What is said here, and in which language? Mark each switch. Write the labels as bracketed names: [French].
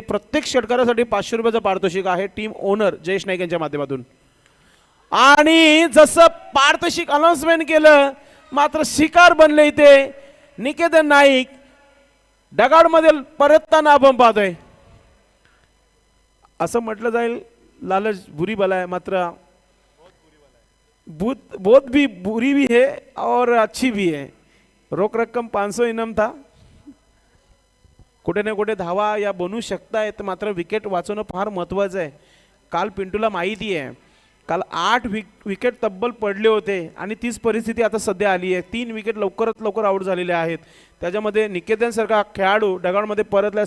[Marathi] प्रत्येक षटकारासाठी 500 रुपयाचं पारितोषिक आहे. टीम ओनर जयेश नाईक यांच्या माध्यमातून. आणि जसं पारितोषिक अनाउन्समेंट केलं मात्र शिकार बनले इथे निकेतन नाईक. डगाडमध्ये परतताना आपण पाहतोय. असं म्हटलं जाईल [Hindi] लालच बुरी बला है [Marathi] मात्र [Hindi] बहुत भी बुरी भी है और अच्छी भी है. [Marathi] रोख रक्कम [Hindi] 500 इनाम था. [Marathi] कुठे ना कुठे धावा या बनू शकतायत मात्र विकेट वाचवणं फार महत्त्वाचं आहे. काल पिंटूला माहिती आहे काल 8 विकेट तब्बल पडले होते आणि तीच परिस्थिती आता सध्या आली आहे. 3 विकेट लवकरात लवकर आउट झालेले आहेत. त्याच्यामध्ये निकेतन सारखा खेळाडू डगाडमध्ये परतलाय.